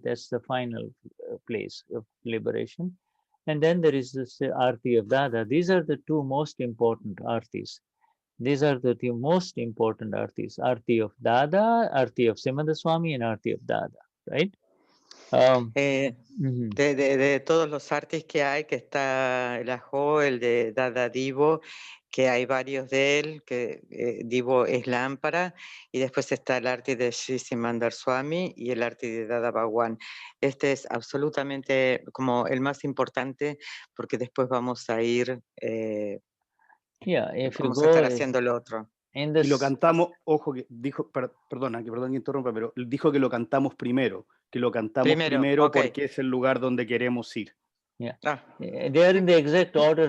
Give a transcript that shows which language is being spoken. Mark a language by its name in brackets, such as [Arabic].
[English] That's the final place of liberation. And then there is this Aarti of Dada. These are the two most important Aartis. These are the two most important Aartis. Aarti of Dada, Aarti of Simanda Swami, and Aarti of Dada, right? [Spanish] De todos los artis que hay, que está el Ajo, el de Dada Divo, que hay varios de él, que Divo es lámpara, y después está el arte de Sri Simandar Swami y el arte de Dada Bhagwan. Este es absolutamente como el más importante, porque después vamos a ir, vamos a estar haciendo lo otro. Y lo cantamos, ojo, que dijo, perdón que interrumpa, pero dijo que lo cantamos primero, primero [English] okay. [Spanish] Porque es el lugar donde queremos ir. [English] They are in the exact order.